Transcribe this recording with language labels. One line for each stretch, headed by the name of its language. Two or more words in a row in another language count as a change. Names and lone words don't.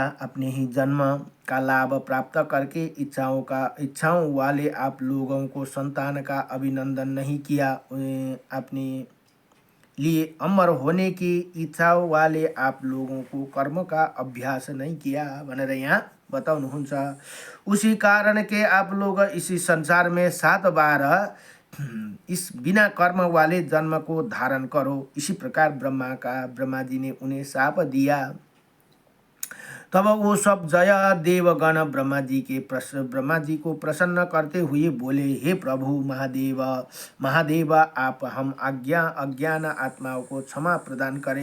Hindi: अपने ही जन्म का लाभ प्राप्त करके इच्छाओं वाले आप लोगों को संतान का अभिनंदन नहीं किया। अपने लिए अमर होने की इच्छाओं वाले आप लोगों को कर्म का अभ्यास नहीं किया
Nepali: भनेर यहाँ बताउनुहुन्छ।
Hindi: उसी कारण के आप लोग इसी संसार में 7 बार इस बिना कर्म वाले जन्म को धारण करो। इसी प्रकार ब्रह्मा जी ने उन्हें शाप दिया। तब वो सब जय देवगण ब्रह्मा जी को प्रसन्न करते हुए बोले, हे प्रभु महादेव आप हम अज्ञान आत्माओं को क्षमा प्रदान करें।